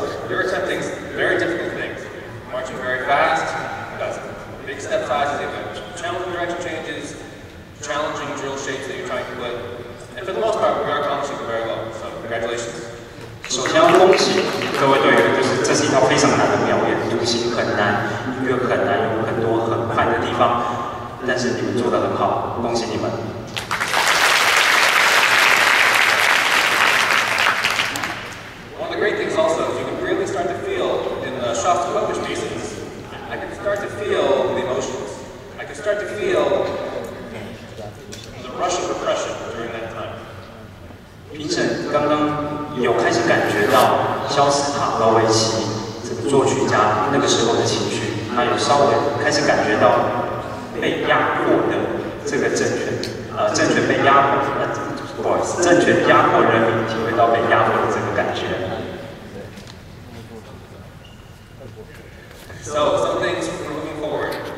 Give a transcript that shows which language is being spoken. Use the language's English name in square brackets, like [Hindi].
[English] You're attempting very difficult things. Marching very fast, got some big step sizes, you've got challenging direction changes, challenging drill shapes that you're trying to put. And for the most part, we are accomplishing it very well. So congratulations. [Chinese] 首先要恭喜各位队员，就是这是一套非常难的表演，流行很难，音乐很难，有很多很快的地方，但是你们做得很好，恭喜你们。 [English] Great things also is you can really start to feel in the Shostakovich pieces, I can start to feel the emotions. I can start to feel the rush of repression during that time. [Chinese] 评审刚刚有开始感觉到肖斯塔科维奇这个作曲家那个时候的情绪，他有稍微开始感觉到被压迫的这个政权被压迫，不好意思，政权压迫人民，体会到被压迫的这个感觉。 [English] So some things we're looking forward.